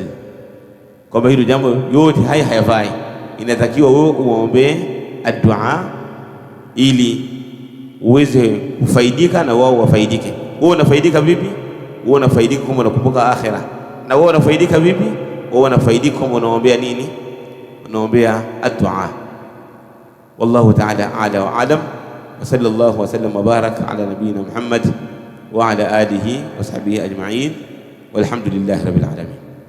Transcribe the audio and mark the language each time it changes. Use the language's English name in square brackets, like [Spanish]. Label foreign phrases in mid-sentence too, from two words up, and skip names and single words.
[Swahili] Kwa hilo jambo yote haya hayafai, inatakiwa wewe uombee ad-du'a ili uweze kufaidika na wao wafaidike. Wewe unafaidika vipi? Wewe unafaidika kama unakumbuka akhira. Na wewe unafaidika vipi? Wewe unafaidika kama unaombea nini? Unaombea addu'a. [Arabic] والله تعالى أعلى وأعلم. وصلى الله وسلم وبارك على نبينا محمد وعلى آله وصحبه أجمعين. والحمد لله رب العالمين.